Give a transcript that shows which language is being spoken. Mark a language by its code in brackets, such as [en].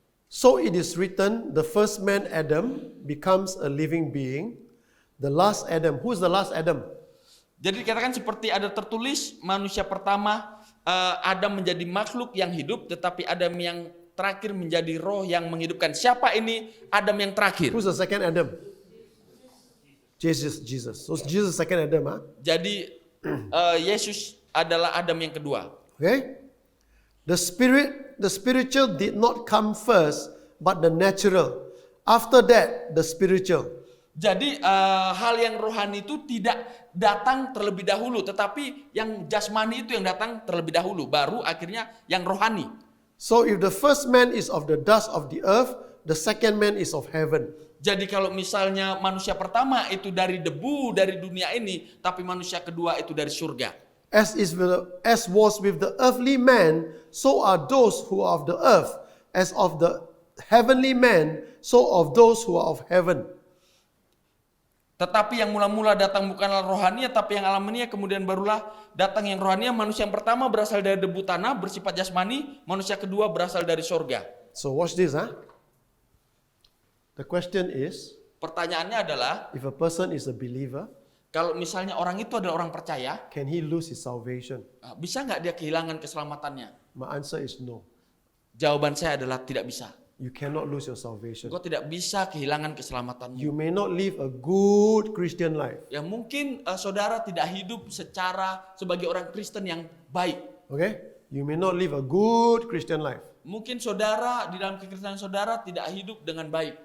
[en] So it is written, the first man Adam becomes a living being. The last Adam, who's the last Adam? [id] Jadi dikatakan seperti ada tertulis, manusia pertama Adam menjadi makhluk yang hidup, tetapi Adam yang terakhir menjadi roh yang menghidupkan. Siapa ini Adam yang terakhir? [en] Who's the second Adam? Jesus. So Jesus second Adam, huh? [id] Jadi Yesus adalah Adam yang kedua. [en] Okay? The spiritual did not come first, but the natural. After that, the spiritual. [id] Jadi hal yang rohani itu tidak datang terlebih dahulu, tetapi yang jasmani itu yang datang terlebih dahulu, baru akhirnya yang rohani. [en] So if the first man is of the dust of the earth, the second man is of heaven. [id] Jadi kalau misalnya manusia pertama itu dari debu dari dunia ini, tapi manusia kedua itu dari surga. [en] As was with the earthly man, so are those who are of the earth. As of the heavenly man, so of those who are of heaven. [id] Tetapi yang mula-mula datang bukanlah rohania, tapi yang alamiah, kemudian barulah datang yang rohania. Manusia yang pertama berasal dari debu tanah, bersifat jasmani. Manusia kedua berasal dari sorga. [en] So watch this, The question is, [id] Pertanyaannya adalah, [en] if a person is a believer, [id] kalau misalnya orang itu adalah orang percaya, [en] can he lose his salvation? [id] bisa nggak dia kehilangan keselamatannya? [en] My answer is no. [id] Jawaban saya adalah tidak bisa. [en] You cannot lose your salvation. [id] Engkau tidak bisa kehilangan keselamatanmu. [en] You may not live a good Christian life. [id] Ya mungkin saudara tidak hidup sebagai orang Kristen yang baik. [en] Okay? You may not live a good Christian life. [id] Mungkin saudara di dalam kekristenan saudara tidak hidup dengan baik.